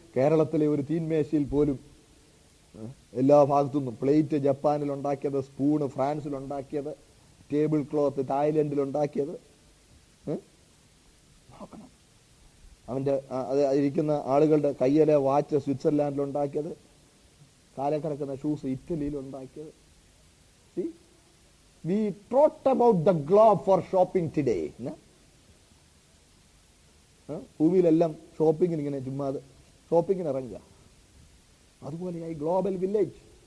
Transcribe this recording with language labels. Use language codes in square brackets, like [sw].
[ml] കേരളത്തിലെ ഒരു തീന്മേശയിൽ പോലും എല്ലാ ഭാഗത്തുനിന്നും പ്ലേറ്റ് ജപ്പാനിൽ ഉണ്ടാക്കിയത്, സ്പൂണ് ഫ്രാൻസിൽ ഉണ്ടാക്കിയത്, ടേബിൾ ക്ലോത്ത് തായ്ലൻഡിൽ ഉണ്ടാക്കിയത്. നോക്കണം. അവന്റെ അത് ഇരിക്കുന്ന ആളുകളുടെ കയ്യിലെ വാച്ച് സ്വിറ്റ്സർലാൻഡിൽ ഉണ്ടാക്കിയത്, കാലെ കിടക്കുന്ന ഷൂസ് ഇറ്റലിയിൽ ഉണ്ടാക്കിയത്. [en] We trot about the globe for shopping today. [ml] ഭൂമിയിലെല്ലാം ഷോപ്പിങ്ങിന് ഇങ്ങനെ ചുമ്മാ ഷോപ്പിങ്ങിന് ഇറങ്ങുക. അതുപോലെയായി ഗ്ലോബൽ വില്ലേജ്.